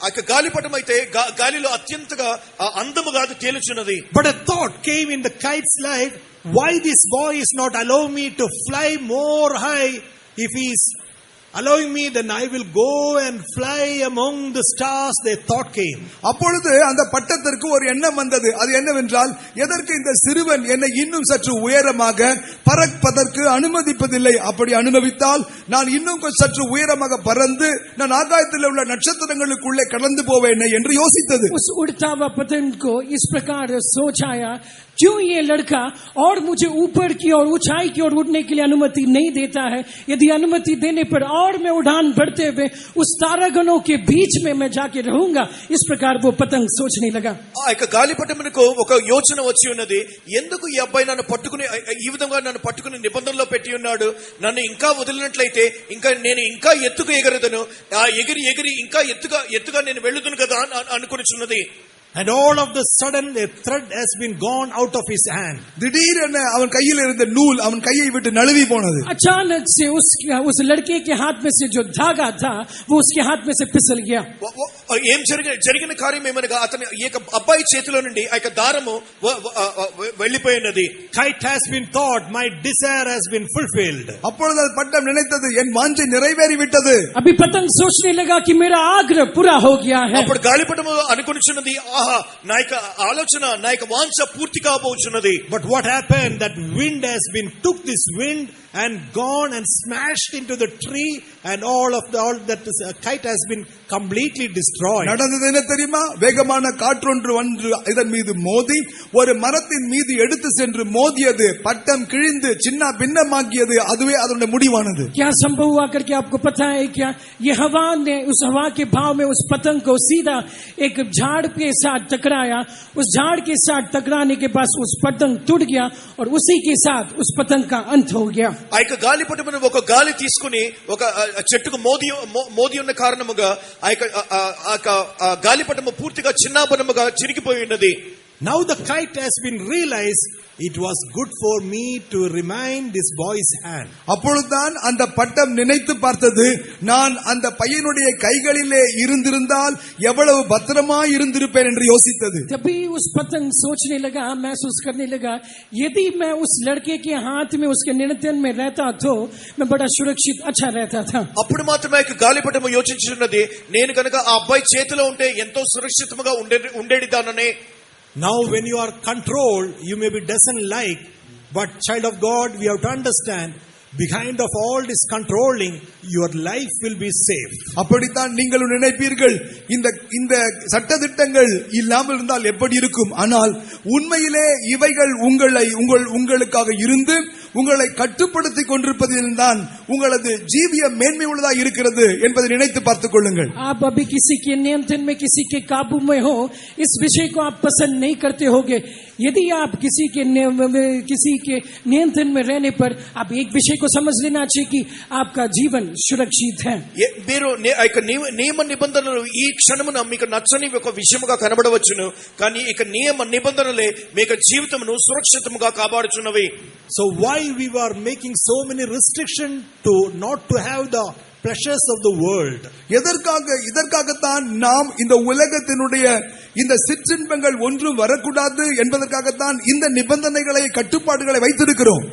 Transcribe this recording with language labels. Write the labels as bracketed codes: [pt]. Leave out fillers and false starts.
[te] గాలిపటం అయితే గాలిలో అత్యంతగా అందముగా అది తేలుచున్నది. [en] But a thought came in the kite's life, why this boy is not allowing me to fly more high? If he is allowing me, then I will go and fly among the stars. Their thought came. [ta] அப்பொழுது அந்த பட்டத்திற்கு ஒரு எண்ணம் வந்தது. அது என்னவென்றால், எதற்கு இந்த சிறுவன் என்னை இன்னும் சற்று உயரமாக பறப்பதற்கு அனுமதிப்பதில்லை? அப்படி அனுமதித்தால் நான் இன்னும் சற்று உயரமாக பறந்து நான் ஆகாயத்தில் உள்ள நட்சத்திரங்களுக்குள்ளே கடந்து போவேன் என்று யோசித்தது. [hi] उस उड़ता हुआ पतंग को इस प्रकार सोच आया, क्यों ये लड़का और मुझे ऊपर की और ऊंचाई की ओर उड़ने के लिए अनुमति नहीं देता है? यदि अनुमति देने पर और मैं उड़ान भरते हुए उस तारागणों के बीच में मैं जाके रहूंगा. इस प्रकार वो पतंग सोचने लगा. [te] ఆ యొక్క గాలిపటమునకు ఒక యోచన వచ్చి ఉన్నది. ఎందుకు ఈ అబ్బాయి నన్ను పట్టుకుని ఈ విధంగా నన్ను పట్టుకుని నిబంధనలో పెట్టి ఉన్నాడు? నన్ను ఇంకా వదిలినట్లయితే నేను ఇంకా ఎత్తుకు ఎగరదను, ఎగిరి ఇంకా ఎత్తుగా నేను వెళ్ళుదును కదా అనుకునిచున్నది. [en] And all of the sudden a thread has been gone out of his hand. [ta] திடீரென அவன் கையில் இருந்த நூல் அவன் கையை விட்டு நழுவி போனது. [hi] अचानक से उस लड़के के हाथ में से जो धागा था वो उसके हाथ में से फिसल गया. [te] ఏం జరిగిన కార్యం ఏమనగా అతని ఈ అబ్బాయి చేతిలో నుండి ఆ దారము వెళ్ళిపోయినది. [en] Kite has been thought, my desire has been fulfilled. [ta] அப்பொழுது அது பட்டம் நினைத்தது, என் வாஞ்சை நிறைவேறி விட்டது. [hi] अभी पतंग सोचने लगा कि मेरा आग्रह पूरा हो गया है. [te] అప్పుడు గాలిపటము అనుకొనిచున్నది, ఆహా నా యొక్క ఆలోచన నా యొక్క వాంఛ పూర్తి కాబోచున్నది. [en] But what happened? That wind has been took this wind and gone and smashed into the tree, and all that kite has been completely destroyed. [ta] நடந்தது என்ன தெரியுமா? வேகமான காற்றொன்று வந்து இதன் மீது மோதி ஒரு மரத்தின் மீது எடுத்து சென்று மோதியது. பட்டம் கிழிந்து சின்ன பின்னமாக்கியது. அதுவே அதனுடைய முடிவானது. [hi] क्या संभव हुआ करके आपको पता है क्या? ये हवा ने उस हवा के भाव में उस पतंग को सीधा एक झाड़ के साथ टकराया. उस झाड़ के साथ टकराने के बाद उस पतंग टूट गया और उसी के साथ उस पतंग का अंत हो गया. [te] ఆ యొక్క గాలిపటమును ఒక గాలి తీసుకుని ఒక చెట్టుకు మోది ఉన్న కారణముగా ఆ యొక్క గాలిపటము పూర్తిగా చిన్నాభిన్నముగా చిరిగిపోయి ఉన్నది. [en] Now the kite has been realized it was good for me to remind this boy's hand. [ta] அப்பொழுதுதான் அந்த பட்டம் நினைத்து பார்த்தது, நான் அந்த பையனுடைய கைகளிலே இருந்திருந்தால் எவ்வளவு பத்திரமாய் இருந்திருப்பேன் என்று யோசித்தது. [hi] तभी उस पतंग सोचने लगा, महसूस करने लगा, यदि मैं उस लड़के के हाथ में उसके नियंत्रण में रहता तो मैं बड़ा सुरक्षित अच्छा रहता था. [te] అప్పుడు మాత్రమే గాలిపటము యోచించున్నది, నేను కనుక ఆ అబ్బాయి చేతిలో ఉంటే ఎంతో సురక్షితంగా ఉండేదాననే. [en] Now when you are controlled, you may be doesn't like, but child of God, we have to understand, behind of all this controlling, your life will be safe. [ta] அப்படித்தான் நீங்கள் நினைப்பீர்கள், இந்த சட்டதிட்டங்கள் இல்லாமல் இருந்தால் எப்படி இருக்கும்? ஆனால் உண்மையிலே இவைகள் உங்களுக்காக இருந்து உங்களை கட்டுப்படுத்திக் கொண்டிருப்பதில் தான் உங்களது ஜீவியம் மேன்மை உள்ளதாக இருக்கிறது என்பதை நினைத்து பார்த்துக் கொள்ளுங்கள். [hi] आप अभी किसी के नियंत्रण में, किसी के काबू में हो, इस विषय को आप पसंद नहीं करते होगे. यदि आप किसी के नियंत्रण में रहने पर आप एक विषय को समझ लेना चाहिए कि आपका जीवन सुरक्षित है. [te] మీరు నియమ నిబంధనలు ఈ క్షణమున మీకు నచ్చని ఒక విషయముగా కనబడవచ్చును, కానీ ఇక నియమ నిబంధనలే మీకు జీవితమును సురక్షితముగా కాపాడుచున్నవి. [en] So why we were making so many restrictions to not to have the pleasures of the world? [ta] இதற்காகத்தான் நாம் இந்த உலகத்தினுடைய இந்த சிற்றின்பங்கள் ஒன்றும் வரக்கூடாது என்பதற்காகத்தான் இந்த நிபந்தனைகளை கட்டுப்பாடுகளை வைத்திருக்கிறோம்.